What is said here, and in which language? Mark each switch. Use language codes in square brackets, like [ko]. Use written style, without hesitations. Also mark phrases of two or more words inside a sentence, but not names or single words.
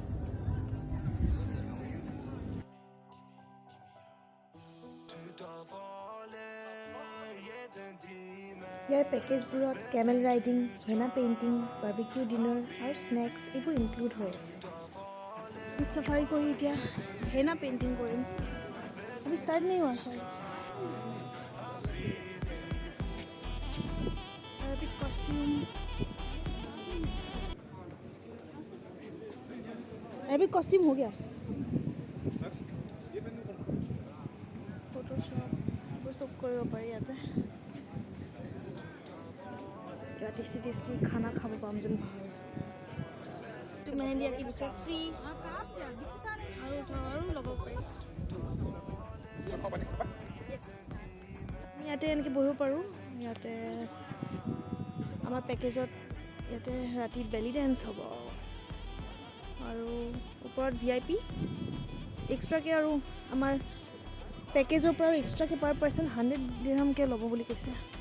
[as] ইয়াৰ পেকেজবোৰত [en] camel riding, henna painting, barbecue dinner [as] আৰু স্নেক্স এইবোৰ ইনক্লুড হৈ আছে। [en] jeep safari [as] কৰি এতিয়া [en] henna painting [as] কৰিম। আমি ষ্টাৰ্ট নাই হোৱা চাগে। [en] Arabic costume. Arabic costume [hi] हो गया। फोटोशॉप वो सब [as] কৰিব পাৰি ইয়াতে। কিবা [en] tasty tasty [as] খানা খাব পাম যেন ভাবিছোঁ। [hi] मैंने लिया कि दिशा फ्री [as] আৰু ল'ব পাৰি। ইয়াতে এনেকৈ বহিব পাৰোঁ। ইয়াতে আমাৰ পেকেজত ইয়াতে ৰাতি [en] belly dance [as] হ'ব আৰু ওপৰত VIP এক্সট্ৰাকৈ আৰু আমাৰ পেকেজৰ পৰা এক্সট্ৰাকৈ [en] per person [as] 100 দিৰহামকৈ ল'ব বুলি কৈছে।